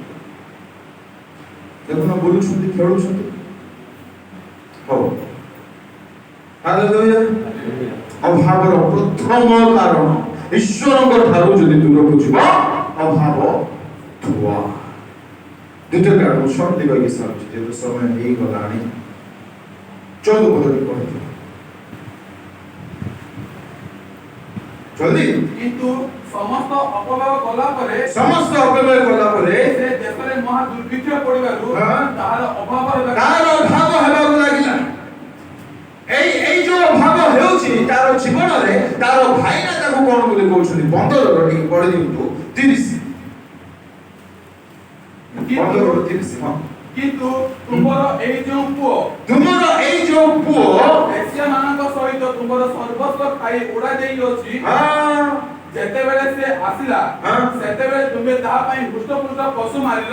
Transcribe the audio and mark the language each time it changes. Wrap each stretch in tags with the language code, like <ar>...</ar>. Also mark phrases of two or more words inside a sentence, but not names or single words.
<or>ଦେଖୁନ ବୁଲୁଛନ୍ତି ଖେଳୁଛନ୍ତି ହଉ ହାଲେଲୁୟା ଅଭାବର ପ୍ରଥମ କାରଣ ଈଶ୍ୱରଙ୍କ ଠାରୁ ଯଦି ଦୂରକୁ ଯିବ ଅଭାବ ଥୁଆ ଦ୍ୱିତୀୟ କାରଣ ସର୍ତ୍ତି କହିକି ସାରୁଛି ଯେହେତୁ ସମୟ ହେଇଗଲାଣି 14 ପଦରେ ପଢିଯିବ ଜଲ୍ଦି କିନ୍ତୁ ସମସ୍ତ ଅପବ୍ୟୟ କଲା ପରେ ସେ ଦେଶରେ ମହା ଦୁର୍ଭିକ୍ଷ ପଡ଼ିବାରୁ ତାହାର ଅଭାବ ହେବାକୁ ଲାଗିଲା ଏଇ ଯେ ଅଭାବ ହେଉଛି ତାର ଜୀବନରେ ତାର ଭାଇନା ତାକୁ କଣ ବୋଲି କହୁଛନ୍ତି 15 ଟିକେ ପଢି ଦିଅନ୍ତୁ 30 କିନ୍ତୁ ତୁମର ଏଇ ଯେଉଁ ପୁଅ ବେଶ୍ୟାମାନଙ୍କ ସହିତ ତୁମର ସର୍ବସ୍ୱ ଖାଇ ଉଡ଼ା ଦେଇଅଛି ଯେତେବେଳେ ସେ ଆସିଲା ସେତେବେଳେ ତୁମେ ତାହା ପାଇଁ ହୃଷ୍ଟପୃଷ୍ଟ ପଶୁ ମାରିଲ</or>